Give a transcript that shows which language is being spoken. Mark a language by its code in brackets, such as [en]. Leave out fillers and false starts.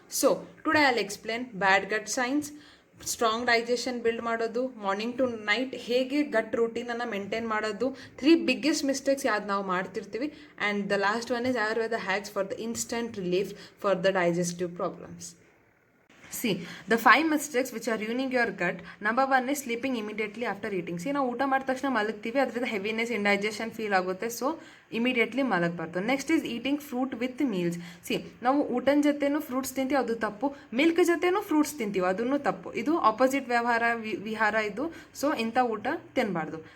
[en] so today I will explain bad gut signs, strong digestion build ಮಾಡೋದು, morning to night ಹೇಗೆ gut ರೂಟೀನನ್ನು maintain ಮಾಡೋದು, 3 biggest mistakes [kn] ಯಾವ್ದು ನಾವು ಮಾಡ್ತಿರ್ತೀವಿ, [en] And the last one is Ayurveda hacks for the instant relief for the digestive problems. See, the 5 mistakes which are ruining your gut. Number 1 is sleeping immediately after eating. [kn] See, ನಾವು ಊಟ ಮಾಡಿದ ತಕ್ಷಣ ಮಲಗ್ತೀವಿ, ಅದರಿಂದ heaviness indigestion feel ಆಗುತ್ತೆ, so immediately ಮಲಗಬಾರ್ದು. [en] Next is eating fruit with meals. [kn] C, ನಾವು ಊಟದ ಜೊತೆನೂ fruits ತಿಂತೀವಿ, ಅದು ತಪ್ಪು. ಮಿಲ್ಕ್ ಜೊತೆನೂ ಫ್ರೂಟ್ಸ್ ತಿಂತೀವಿ, ಅದನ್ನು ತಪ್ಪು. ಇದು ಆಪೋಸಿಟ್ ವಿಹಾರ ಇದು, ಸೊ ಇಂಥ ಊಟ ತಿನ್ನಬಾರ್ದು.